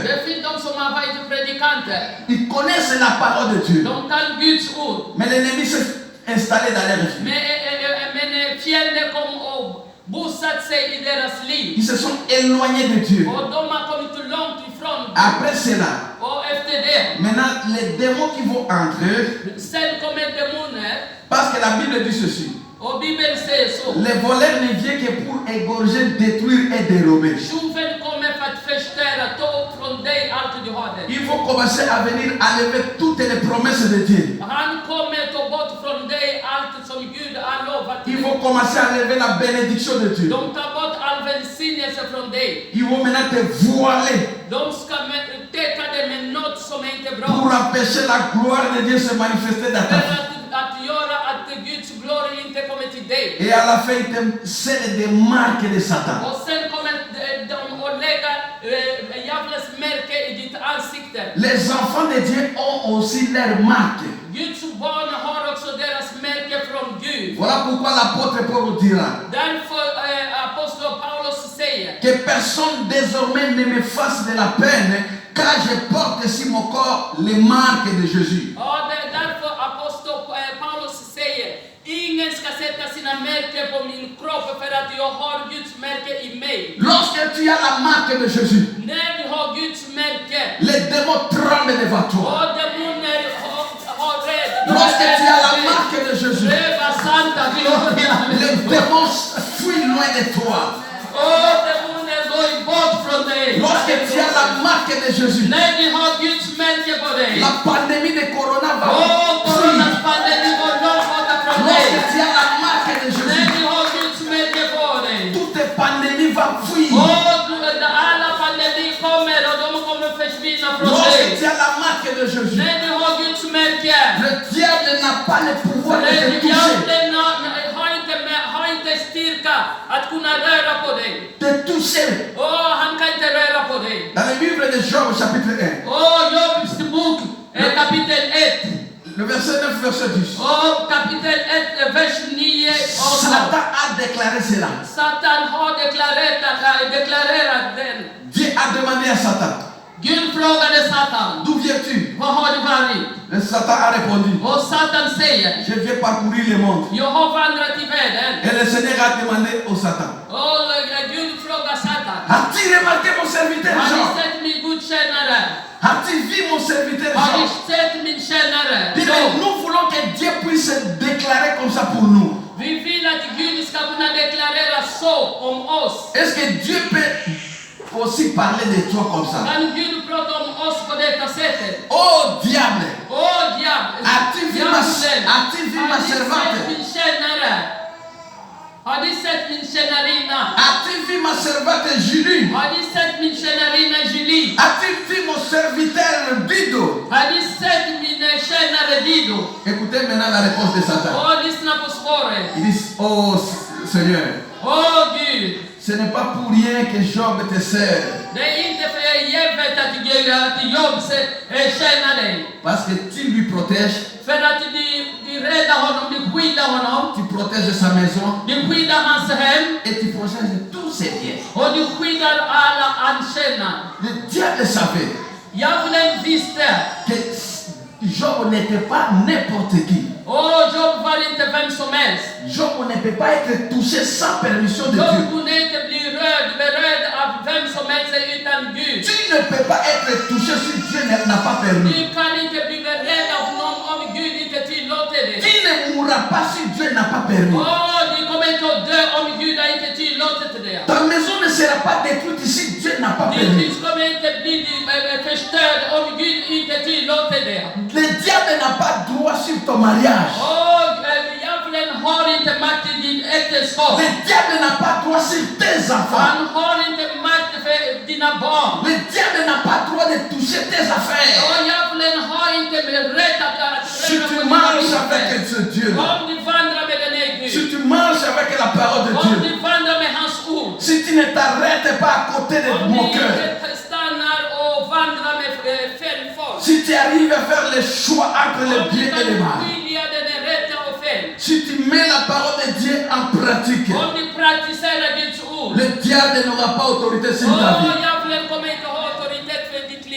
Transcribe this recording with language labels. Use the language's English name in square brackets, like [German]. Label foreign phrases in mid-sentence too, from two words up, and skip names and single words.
[Swedish] Det finns de som har varit predikanter. [French] Ils connaissent la parole de Dieu. [Swedish] De kan Guds ord. [French] Mais l'ennemi s'est installé dans leur vie. [Swedish] Men fienden kom och bosatt sig i deras liv. [French] Ils se sont éloignés de Dieu. [Swedish] Och de har kommit långt ifrån. [French] Après cela, [Swedish] Och efter det, [French] maintenant les démons qui vont entrer, [Swedish] sen kommer demoner. [French] parce que la Bible dit ceci. [Swedish] Och Bibeln säger så. [French] Les voleurs ne viennent que pour égorger, détruire et dérober. [Swedish] Tjuven kommer för att förstöra, ta upp från dig allt du har det. [French] Il faut commencer à venir enlever toutes les promesses de Dieu. [Swedish] Han kommer ta bort från dig allt som Gud har lovat dig. [French] Il faut commencer à enlever la bénédiction de Dieu. [Swedish] De tar bort all välsignelse från dig. [French] Ils vont maintenant te voiler [Swedish] De ska täcka dig med något som är inte bra. [French] pour empêcher la gloire de Dieu se manifester dans ta [Swedish] För [French] vie. [Swedish] att göra att Guds gloria inte kommer till dig. [French] Et à la fin, il te scelle des marques de Satan. [Swedish] Och sen kommer de att lägga djävulens märke i ditt ansikte. [French] Les enfants de Dieu ont aussi leurs marques. [Swedish] Guds barn har också deras märke från Gud. [French] Voilà pourquoi l'apôtre Paul dira [Swedish] Därför aposteln Paulus säger [French] que personne désormais ne me fasse de la peine car je porte sur mon corps les marques de Jésus. [Swedish] ja, därför aposteln Paulus säger ingen ska sätta sina märken på min kropp för att jag har Guds märke i mig. [French] Lorsque tu as la marque de Jésus, [Swedish] När du har Guds märke [French] les démons tremblent devant toi. [Swedish] och demoner har rädd. [French] Lorsque tu as la marque de Jésus, Röva santa les démons fuient loin de toi. [Swedish] och demoner går bort från dig. [French] Lorsque tu as la marque de Jésus, [Swedish] När du har Guds märke på dig. [French] la pandémie de corona va [Swedish] Och [French] fuir. [Swedish] coronas pandemi går långt borta från dig. [French] Lorsque tu as la marque de [Swedish] När [French] Jésus, [Swedish] du har Guds märke på dig. [French] toute pandémie va fuir. [Swedish] Och alla pandemi kommer och de kommer försvinna från [French] Lorsque [Swedish] dig. [French] tu as la marque de Jésus, [Swedish] När du har Guds märke. [French] le diable n'a pas le pouvoir de te toucher. [Swedish] Djävulen har inte styrka att kunna röra på dig. [French] Te toucher. [Swedish] Och han kan inte röra på dig. [French] Dans le livre de Job, chapitre 1, [Swedish] Och Jobs bok kapitel 1. [French] le verset 9, verset 10. [Swedish] Och kapitel 1, vers 9 och 12. [French] Satan a déclaré cela. [Swedish] Satan har deklarerat den. [French] Dieu a demandé à Satan, [Swedish] Gud frågade Satan, [French] d'où viens-tu? [Swedish] vad har du varit? [French] Et Satan a répondu, [Swedish] Och Satan säger, [French] je viens parcourir le monde. [Swedish] jag har vandrat i världen. [French] Et le Seigneur a demandé au Satan, [Swedish] Och Gud frågar Satan, [French] as-tu remarqué mon serviteur [Swedish] har ni [French] Jean? [Swedish] sett min godkännare? [French] As-tu vu mon serviteur [Swedish] Har ni [French] Jean? [Swedish] sett min tjänare? [French] Dis-le, nous voulons que Dieu puisse se déclarer comme ça pour nous. [Swedish] Vi vill att Gud ska kunna deklarera så om oss. [French] Est-ce que Dieu peut aussi parler de toi comme ça? [Swedish] Kan Gud prata om oss på detta sättet? [French] Oh diable! [Swedish] Åh diabel! [French] As-tu vu ma [Swedish] Har ni [French] servante? [Swedish] sett min tjänare? Har ni sett min tjänarina? [French] As-tu vu ma servante Julie? [Swedish] Har ni sett min tjänarina Julie? [French] As-tu vu mon serviteur Dido? [Swedish] Har ni sett min tjänare Dido? [French] Écoutez maintenant la réponse de Satan. [Swedish] Åh, lyssna på svaret. [French] Il dit, oh Seigneur, [Swedish] Åh Gud! [French] ce n'est pas pour rien que Job te sert. [Swedish] Det är inte för jävet att Job tjänar dig. [French] Parce que tu lui protèges, [Swedish] För att de räddar honom, de skyddar honom. [French] tu protèges sa maison [Swedish] De skyddar hans hem. [French] et tu protèges tout tous ses biens. [Swedish] Och du skyddar alla antjänare. [French] Le diable savait [Swedish] Djävulen visste. [French] que Job n'était pas n'importe qui. [Swedish] Och Job var inte vem som helst. [French] Job ne peut pas être touché sans permission de [Swedish] Job [French] Dieu. [Swedish] kunde inte bli berörd av vem som helst utan Gud. [French] Tu ne peux pas être touché si Dieu n'a pas permis. [Swedish] Du kan inte bli berörd av någon om Gud inte tillåter det. [French] Tu ne mourras pas si Dieu n'a pas permis. [Swedish] Du kommer inte att dö om Gud inte tillåtit det. [French] Ta maison ne sera pas détruite si Dieu n'a pas [Swedish] Ditt [French] permis. [Swedish] hus kommer inte bli förstörd om Gud inte tillåter det. [French] Le diable n'a pas droit sur ton mariage. [Swedish] Djävulen har inte makt i din äktenskap. [French] Le diable n'a pas droit sur tes enfants. [Swedish] Han har inte makt för dina barn. [French] Le diable n'a pas droit de toucher tes affaires. [Swedish] Djävulen har inte rätt att [French] Si tu marches avec ce Dieu, [Swedish] om du vandrar med den här Gud. [French] si tu marches avec la parole de [Swedish] Om [French] Dieu, [Swedish] du vandrar med hans ord. [French] si tu ne t'arrêtes pas à côté de [Swedish] Om [French] mon [Swedish] du [French] cœur, [Swedish] inte stannar och vandrar med fel folk. [French] si tu arrives à faire le choix entre le [Swedish] Om du [French] bien et le [Swedish] kan [French] mal, [Swedish] skilja den rätta och fel. [French] si tu mets la parole de Dieu en pratique, [Swedish] Om du praktiserar Guds ord. [French] le diable n'aura pas autorité sur ta vie. [Swedish] Djävulen kommer inte ha auktoritet för ditt liv.